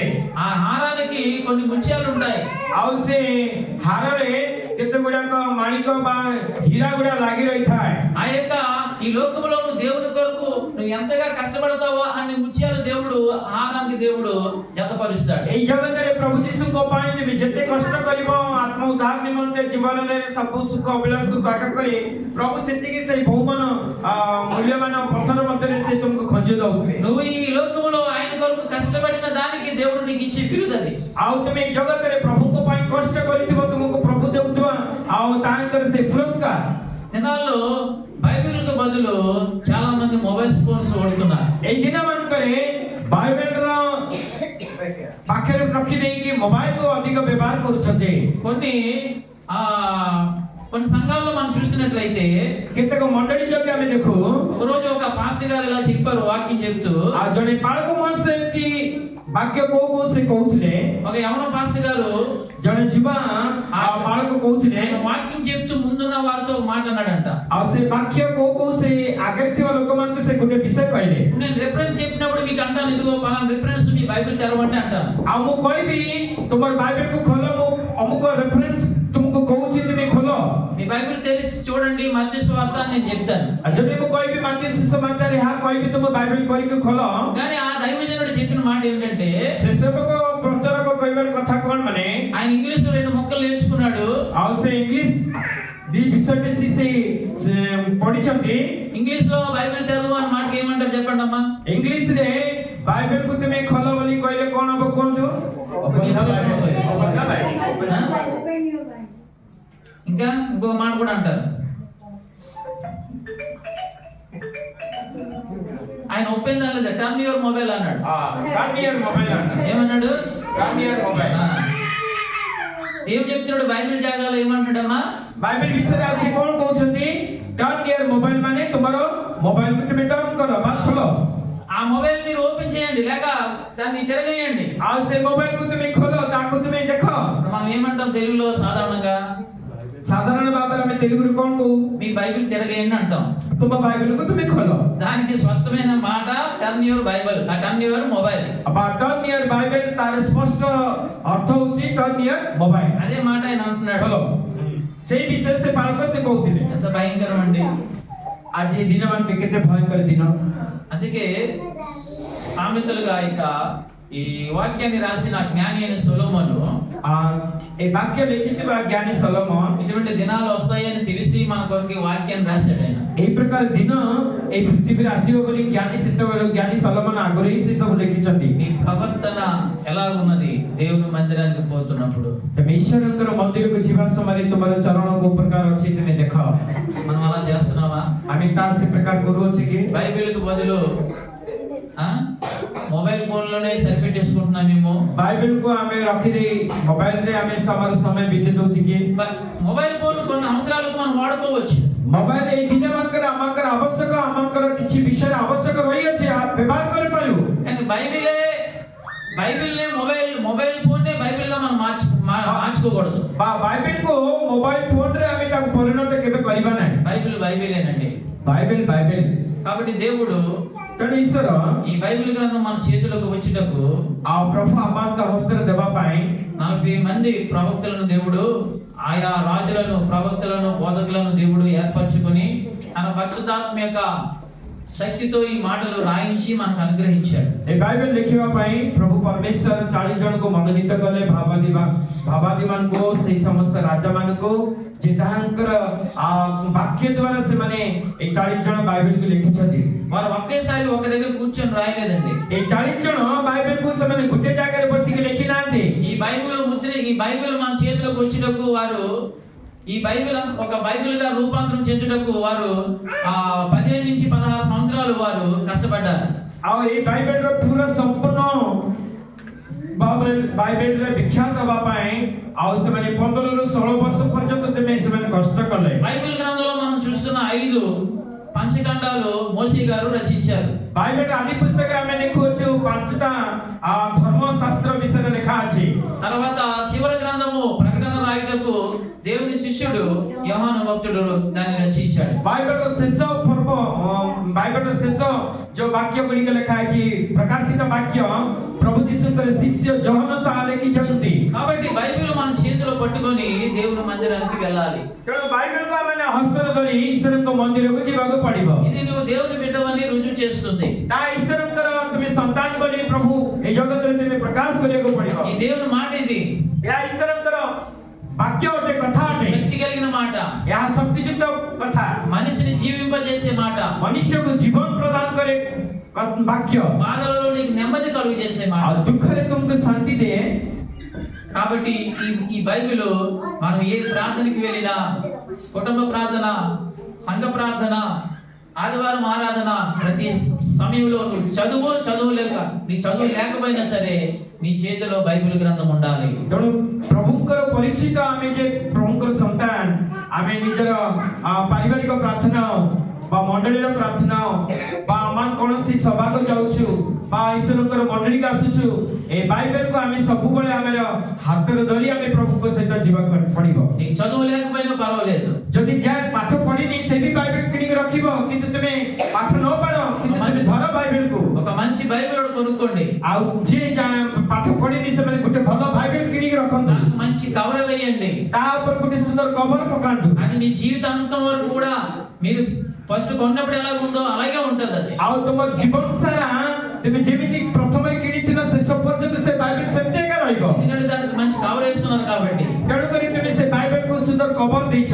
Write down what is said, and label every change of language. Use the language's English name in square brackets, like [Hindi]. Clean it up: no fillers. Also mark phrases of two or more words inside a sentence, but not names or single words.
[Telugu] ఆ హారానికి కొన్ని ముత్యాలు ఉంటాయి. [Odia] ଆଉ ସେ ହାର ରେ କେତେ ଗୁଡା କା ମାଣିକ ବା ହୀରା ଗୁଡା ଲାଗି ରହି ଥାଏ. [Telugu] ఆ యొక్క ఈ లోకములో నువ్వు దేవుని కొరకు నువ్వు ఎంతగా కష్టపడతావో అన్ని ముత్యాలు దేవుడు హారానికి దేవుడు జతపరుస్తాడు. [Odia] এই জগତରେ ପ୍ରଭୁ ଯୀଶୁଙ୍କ ପାଇଁ তুমি ଯେତେ କଷ୍ଟ କରିବ ଆତ୍ମ ଉଦ୍ଧାର ନିମନ୍ତେ ଜୀବନରେ ସବୁ ସୁଖ ଅଭିଳାଷକୁ ତ୍ୟାଗ କରି ପ୍ରଭୁ ସେତିକି ସେଇ ବହୁମାନ ମୂଲ୍ୟବାନ ପଥର ମଧ୍ୟରେ ସେ ତୁମକୁ ଖଞ୍ଜି ଦଉଥିବେ। [Telugu] నువ్వు ఈ లోకములో ఆయన కొరకు కష్టపడిన దానికి దేవుడు నీకు ఇచ్చే బిరుదది. [Odia] ଆଉ ତୁମେ এই ଜଗତରେ ପ୍ରଭୁଙ୍କ ପାଇଁ କଷ୍ଟ କରିଥିବ ତୁମକୁ ପ୍ରଭୁ ଦେଉଥିବା ଆଉ ତାଙ୍କର ସେ ପୁରସ୍କାର। [Telugu] దినాల్లో బైబిల్కు బదులు చాలా మంది మొబైల్ ఫోన్స్ వాడుతున్నారు. [Odia] এই ଦିନମାନଙ୍କରେ ବାଇବେଲର ପାଖରେ ରଖି ଦେଇକି ମୋବାଇଲକୁ ଅଧିକ ବ୍ୟବହାର କରୁଛନ୍ତି। [Telugu] కొన్ని సంఘాల్లో మనం చూసినట్లయితే [Odia] କେତେକ ମଣ୍ଡଳୀ ଯଦି ଆମେ ଦେଖୁ [Telugu] ఒక రోజు ఒక పాస్టర్ గారు ఇలా చెప్పారు వాక్యం చెప్తూ, [Odia] ଆଉ ଜଣେ ପାଳକ ମହାଶୟ ଏମିତି ବାକ୍ୟ କୋଉ ସେ କହୁଥିଲେ। [Telugu] ఒక యవన పాస్టర్ గారు [Odia] ଜଣେ ଯୁବା ବାଳକ କହୁଥିଲେ [Telugu] ఆయన వాక్యం చెప్తూ ముందున్న వారితో మాట్లాడాడంట. [Odia] ଆଉ ସେ ବାକ୍ୟ କୋଉ ସେ ଆଗରେ ଥିବା ଲୋକମାନଙ୍କୁ ସେ ଗୋଟେ ବିଷୟ କହିଲେ। [Telugu] నేను రిఫరెన్స్ చెప్పినప్పుడు మీకు అంటాను, ఇదిగో పలానా రిఫరెన్స్ మీ బైబిల్ తెరవండి అంటాను. [Odia] ଆଉ ମୁଁ କହିବି ତୁମର ବାଇବେଲକୁ ଖୋଲ, ମୁଁ ଅମୁକ ରେଫରେନ୍ସ ତୁମକୁ କହୁଛି ତୁମେ ଖୋଲ। [Telugu] మీ బైబిల్ తెరిచి చూడండి మత్తయి సువార్త అని నేను చెప్తాను. [Odia] ଯଦି ମୁଁ କହିବି ମାର୍କୋସ ସୁସମାଚାର ଏହା କହିବି ତୁମ ବାଇବେଲ କରିକି ଖୋଲ। [Telugu] కానీ ఆ దైవజనుడు చెప్పిన మాట ఏంటంటే, [Odia] ସେ ସେବକ ପ୍ରଚାରକ କହିବାର କଥା କଣ ମାନେ [Telugu] ఆయన ఇంగ్లీష్ లో 2 ముక్కలు నేర్చుకున్నాడు. [Odia] ଆଉ ସେ ଇଂଲିଶ ଦି ବିଷୟଟି ସେ ପଢିଛନ୍ତି। [Telugu] ఇంగ్లీష్ లో బైబిల్ తెరవు అని మాట ఏమంటారు చెప్పండి అమ్మా. [Odia] ଇଂଲିଶରେ ବାଇବେଲକୁ ତୁମେ ଖୋଲ ବୋଲି କହିଲେ କଣ ହବ କୁହନ୍ତୁ? [Telugu] ఇంకా ఇంకో మాట కూడా అంటారు, ఆయన ఒప్పిందా లేదా [English] Turn your mobile [Telugu] అన్నాడు. ఏమన్నాడు? ఏం చెప్తున్నాడు బైబిల్ జాగాలో ఏమంటాడమ్మా? [Odia] ବାଇବେଲ ବିଷୟରେ ଆଉ ସେ କଣ କହୁଛନ୍ତି? [English] Turn your mobile [Odia] ମାନେ ତୁମର ମୋବାଇଲକୁ ତୁମେ ଟର୍ନ କର ବା ଖୋଲ। [Telugu] ఆ మొబైల్ మీరు ఓపెన్ చేయండి లేక దాన్ని తిరగేయండి. [Odia] ଆଉ ସେ ମୋବାଇଲକୁ ତୁମେ ଖୋଲ, ତାକୁ ତୁମେ ଦେଖ। [Telugu] మనం ఏమంటాం తెలుగులో సాధారణంగా? [Odia] ସାଧାରଣ ଭାବରେ ଆମେ ତେଲୁଗୁରେ କଣ କହୁ? [Telugu] మీ బైబిల్ తిరగేయండి అంటాం. [Odia] ତୁମ ବାଇବେଲକୁ ତୁମେ ଖୋଲ। [Telugu] దానికి స్పష్టమైన మాట [English] Turn your Bible, turn your mobile. [Odia] అబ్బా [English] Turn your Bible [Odia] ତାର ସ୍ପଷ୍ଟ ଅର୍ଥ ହେଉଛି [English] Turn your mobile. [Telugu] అదే మాట ఆయన అంటున్నాడు। [Odia] ଖୋଲ। ସେଇ ବିଷୟ ସେ ବାଳକ ସେ କହୁଥିଲେ। [Telugu] ఎంత భయంకరం అండి। [Odia] ଆଜି ଏ ଦିନମାନେ କେତେ ଭୟଙ୍କର ଦିନ। [Telugu] అందుకే సామెతలుగా ఇక ఈ వాక్యాన్ని రాసిన జ్ఞాని అయిన సొలొమోను [Odia] ଏ ବାକ୍ୟ ଲେଖିଥିବା ଜ୍ଞାନୀ ସଲୋମନ [Telugu] ఇటువంటి దినాలు వస్తాయని తెలిసి మన కొరకు ఈ వాక్యాన్ని రాశాడు ఆయన. [Odia] এই ପ୍ରକାର ଦିନ এই ପୃଥିବୀରେ ଆସିବ ବୋଲି ଜ୍ଞାନୀ ସେତେବେଳେ ଜ୍ଞାନୀ ସଲୋମନ ଆଗରୁ ହିଁ ସେ ସବୁ ଲେଖିଛନ୍ତି। [Telugu] మీ ప్రవర్తన ఎలా ఉన్నది దేవుని మందిరానికి పోతున్నప్పుడు? [Odia] ତମେ ଈଶ୍ୱରଙ୍କର ମନ୍ଦିରକୁ ଯିବା ସମୟରେ ତୁମର ଚରଣ କୋଉ ପ୍ରକାର ଅଛି ତୁମେ ଦେଖ। [Telugu] మనం అలా చేస్తున్నావా? [Odia] ଆମେ ତା ସେ ପ୍ରକାର କରୁଅଛେ କି? [Telugu] బైబిల్కి బదులు మొబైల్ ఫోన్ లోనే సరిపెట్టేసుకుంటున్నామేమో। [Odia] ବାଇବେଲକୁ ଆମେ ରଖିଦେଇ ମୋବାଇଲରେ ଆମେ ଆମର ସମୟ ବିତେଇ ଦଉଛେ କି? [Telugu] మొబైల్ ఫోన్ కొన్ని అవసరాలకు మనం వాడుకోవచ్చు। [Odia] ମୋବାଇଲ ଏଇ ଦିନମାନଙ୍କରେ ଆମଙ୍କର ଆବଶ୍ୟକ, ଆମଙ୍କର କିଛି ବିଷୟରେ ଆବଶ୍ୟକ ରହିଅଛି, ବ୍ୟବହାର କରିପାରିବୁ। [Telugu] కానీ బైబిల్నే మొబైల్ ఫోన్నే బైబిల్గా మనం మార్చుకోకూడదు। [Odia] ବାଇବେଲକୁ ମୋବାଇଲ ଫୋନରେ ଆମେ ତାକୁ ପରିଣତ କେବେ କରିବା ନାହିଁ। [Telugu] బైబిలేనండి। [Odia] ବାଇବେଲ [Telugu] కాబట్టి దేవుడు [Odia] ତେଣୁ ଈଶ୍ୱର [Telugu] ఈ బైబిల్ గ్రంథం మన చేతులకు వచ్చేటప్పుడు [Odia] ଆଉ ପ୍ରଭୁ ଆମମାନଙ୍କ ହସ୍ତରେ ଦେବା ପାଇଁ [Telugu] 40 మంది ప్రవక్తలను దేవుడు, ఆయా రాజులను, ప్రవక్తలను, బోధకులను దేవుడు ఏర్పరచుకొని తన పరిశుద్ధాత్మ యొక్క శక్తితో ఈ మాటలు రాయించి మనకు అనుగ్రహించాడు। [Odia] ଏ ବାଇବେଲ ଲେଖିବା ପାଇଁ ପ୍ରଭୁ ପରମେଶ୍ୱର 40 ଜଣଙ୍କୁ ମନୋନୀତ କଲେ, ଭାବାଦୀମାନଙ୍କୁ, ସେଇ ସମସ୍ତ ରାଜାମାନଙ୍କୁ, ଯେ ତାହାଙ୍କର ବାକ୍ୟ ଦ୍ୱାରା ସେମାନେ এই 40 ଜଣ ବାଇବେଲକୁ ଲେଖିଛନ୍ତି। [Telugu] వారు ఒకేసారి ఒక దగ్గర కూర్చొని రాయలేదండి। [Odia] এই 40 ଜଣ ବାଇବେଲକୁ ସେମାନେ ଗୋଟେ ଜାଗାରେ ବସିକି ଲେଖି ନାହାନ୍ତି। [Telugu] ఈ బైబిల్ మన చేతులకు వచ్చేటప్పుడు వారు ఈ బైబిల్ ఒక బైబిల్ గా రూపాంతరం చెందుటకు వారు 15 నుంచి 16 సంవత్సరాలు వారు కష్టపడ్డారు। [Odia] ଆଉ এই ବାଇବେଲର ପୁରା ସମ୍ପୂର୍ଣ୍ଣ ବାଇବେଲର ବିଖ୍ୟାତ ହେବା ପାଇଁ ଆଉ ସେମାନେ 15 ରୁ 16 ବର୍ଷ ପର୍ଯ୍ୟନ୍ତ ସେମାନେ କଷ୍ଟ କଲେ। [Telugu] బైబిల్ గ్రంథంలో మనం చూస్తున్న 5 పంచఖండాలు మోషే గారు రచించారు। [Odia] ବାଇବେଲ ଆଦି ପୁସ୍ତକରେ ଆମେ ଦେଖୁଛୁ 5ଟା ଧର୍ମଶାସ୍ତ୍ର ବିଷୟରେ ଲେଖା ଅଛି। [Telugu] తర్వాత చివరి గ్రంథము ప్రకటన రాయుటకు దేవుని శిష్యుడు యోహాను భక్తుడు దాన్ని రచించాడు। [Odia] ବାଇବେଲର ଶେଷ ପର୍ବ, ବାଇବେଲର ଶେଷ ଯୋଉ ବାକ୍ୟ ଗୁଡ଼ିକ ଲେଖା ଅଛି, ପ୍ରକାଶିତ ବାକ୍ୟ ପ୍ରଭୁ ଯୀଶୁଙ୍କର ଶିଷ୍ୟ ଯୋହନ ତାହା ଲେଖିଛନ୍ତି। [Telugu] కాబట్టి బైబిల్ మన చేతిలో పట్టుకొని దేవుని మందిరానికి వెళ్ళాలి। [Odia] ତେଣୁ ବାଇବେଲକୁ ଆମେ ହସ୍ତରେ ଧରି ଈଶ୍ୱରଙ୍କ ମନ୍ଦିରକୁ ଯିବାକୁ ପଡ଼ିବ। [Telugu] ఇది నువ్వు దేవుని బిడ్డవని రుజువు చేస్తుంది। [Odia] ତା ଈଶ୍ୱରଙ୍କର ତୁମି ସନ୍ତାନ ବଲି ପ୍ରଭୁ ଏଇ ଜଗତରେ ତୁମି ପ୍ରକାଶ କରିବାକୁ ପଡ଼ିବ। [Telugu] ఈ దేవుని మాట ఇది [Odia] ଏହା ଈଶ୍ୱରଙ୍କର ବାକ୍ୟ ଅଟେ, କଥା ଅଟେ। [Telugu] శక్తి కలిగిన మాట, [Odia] ଏହା ଶକ୍ତିଯୁକ୍ତ କଥା, [Telugu] మనిషిని జీవింపజేసే మాట, [Odia] ମନୁଷ୍ୟକୁ ଜୀବନ ପ୍ରଦାନ କରେ ବାକ୍ୟ, [Telugu] బాధలలో నీకు నెమ్మది కలుగు చేసే మాట। [Odia] ଆଉ ଦୁଃଖରେ ତୁମକୁ ଶାନ୍ତି ଦିଏ। [Telugu] కాబట్టి ఈ బైబిల్ మనం ఏ ప్రార్థనకి వెళ్ళినా, కుటుంబ ప్రార్థన, సంఘ ప్రార్థన, ఆదివారం ఆరాధన, ప్రతి సమయంలో నువ్వు చదువు నీ చదువు లేకపోయినా సరే నీ చేతిలో బైబిల్ గ్రంథం ఉండాలి। [Odia] ତେଣୁ ପ୍ରଭୁଙ୍କର ପରିଚିତ ଆମେ ଯେ ପ୍ରଭୁଙ୍କର ସନ୍ତାନ, ଆମେ ନିଜର ପାରିବାରିକ ପ୍ରାର୍ଥନା ବା ମଣ୍ଡଳୀର ପ୍ରାର୍ଥନା ବା ଆମେ କୌଣସି ସଭାକୁ ଯାଉଛୁ ବା ଈଶ୍ୱରଙ୍କର ମଣ୍ଡଳୀକୁ ଆସୁଛୁ, ଏ ବାଇବେଲକୁ ଆମେ ସବୁବେଳେ ଆମର ହାତରେ ଧରି ଆମେ ପ୍ରଭୁଙ୍କ ସହିତ ଯିବାକୁ ପଡ଼ିବ। [Telugu] నీకు చదువు లేకపోయినా పర్వాలేదు, [Odia] ଯଦି ଯାହା ପାଠ ପଢିନି ସେ ବି ବାଇବେଲ କିଣିକି ରଖିବ, କିନ୍ତୁ ତୁମେ ପାଠ ନ ପଢ କିନ୍ତୁ ତୁମେ ଧର ବାଇବେଲକୁ। [Telugu] ఒక మంచి బైబిల్ ఒకటి కొనుక్కోండి, [Odia] ଆଉ ଯିଏ ପାଠ ପଢିନି ସେମାନେ ଗୋଟେ ଭଲ ବାଇବେଲ କିଣିକି ରଖନ୍ତୁ, [Telugu] దానికి మంచి కవర్ వేయండి, [Odia] ତା ଉପରେ ଗୋଟେ ସୁନ୍ଦର କଭର ପକାନ୍ତୁ। [Telugu] అది మీ జీవితాంతం వరకు కూడా మీరు ఫస్ట్ కొన్నప్పుడు ఎలా ఉందో అలాగే ఉంటుంది అది। [Odia] ଆଉ ତୁମ ଜୀବନ ସାରା ତୁମେ ଯେମିତି ପ୍ରଥମରେ କିଣିଥିଲ ଶେଷ ପର୍ଯ୍ୟନ୍ତ ସେ ବାଇବେଲ ସେମିତି ଏକା ରହିବ, [Telugu] ఎందుకంటే దానికి మంచి కవర్ వేస్తున్నారు కాబట్టి। [Odia] ତେଣୁକରି ତୁମେ ସେ ବାଇବେଲକୁ ସୁନ୍ଦର କଭର ଦେଇଛ,